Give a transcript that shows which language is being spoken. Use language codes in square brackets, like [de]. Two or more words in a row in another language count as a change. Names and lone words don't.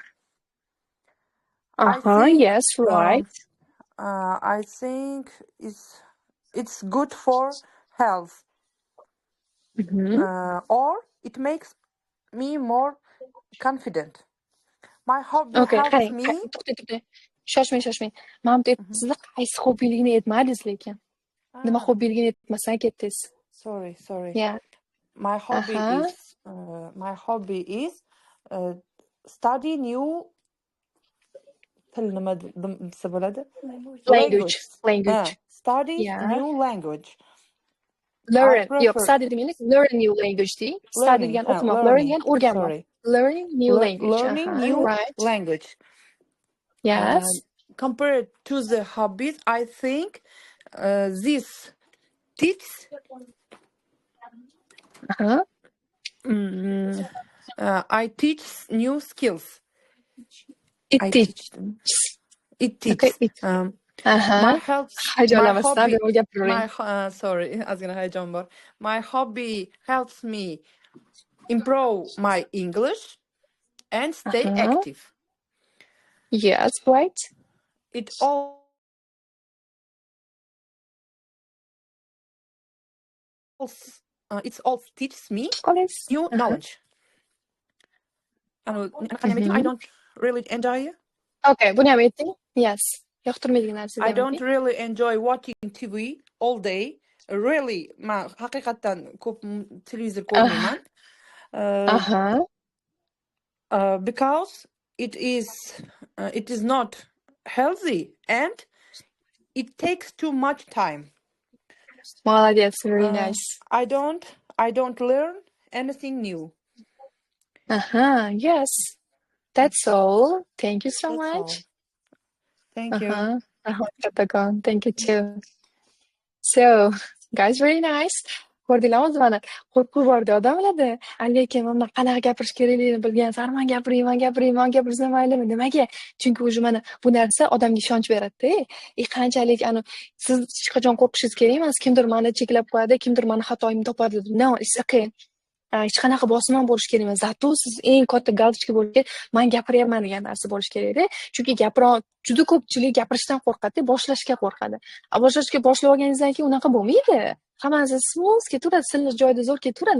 [en] I think, Yes, right. I think it's good for health. Mhm. Or it makes me more confident. My hobby Okay, helps [uz] qarang, [en] me. [uz] to'xta. Shoshmang. Mana bu sizlar qaysi hobbiylikni aytmadingiz lekin. Nima hobbiyligini aytmasdan ketdingiz. [en] Sorry. Yeah. My hobby is study new [uz] til nima desa bo'ladi? [en] Language. Study Yeah. new language. Learn. [uz] Yo'q, study demaylik, [en] learn new language [uz] deng. Study degan o'qimoq, learn degan o'rganmoq. [en] Sorry. Learning new language. Learning new right. language. Yes. Compared to the hobbies, I think this teaches. I teach new skills. It teaches. My helps. Sorry, [uz] ozgina hayajon bor. [en] My hobby helps me improve my English and stay active. Yes, right. It also teaches me new knowledge. I don't really enjoy it. [uz] Okay, buni ham ayting. Yes. Yoqtirmaydigan narsa. [en] I don't really enjoy watching TV all day. Really, [uz] men haqiqatdan ko'p televizor ko'rmayman. [en] Because it is not healthy and it takes too much time. Молодец, very nice. I don't learn anything new. Yes. That's all. Thank you so much. Thank you. Thank you too. So, guys, very nice. [uz] Ko'rdinglarmi mana qo'rquv borda odamlarda. Lekin mana qanaqa gapirish kerakligini bilgan sari man gapirsam maylimi? Nimaga? Chunki o'zi mana bu narsa odamga ishonch beradi-da. Qanchalik siz hech qachon qo'rqishingiz kerak emas. Kimdir meni cheklab qo'yadi, kimdir meni xatoyimni topadi. [en] No, it's okay. [uz] Hech qanaqa bosim ham bo'lish kerak emas. Zato siz eng katta galочка bo'lishi kerak. Men gapiryapman degan narsa bo'lish kerak-da. Chunki juda ko'pchilik gapirishdan qo'rqadi, boshlashga qo'rqadi. Boshlashga boshlab olganingizdan keyin unaqa bo'lmaydi. Hammasi smooth ketaveradi, silliq joyida zo'r ketaveradi.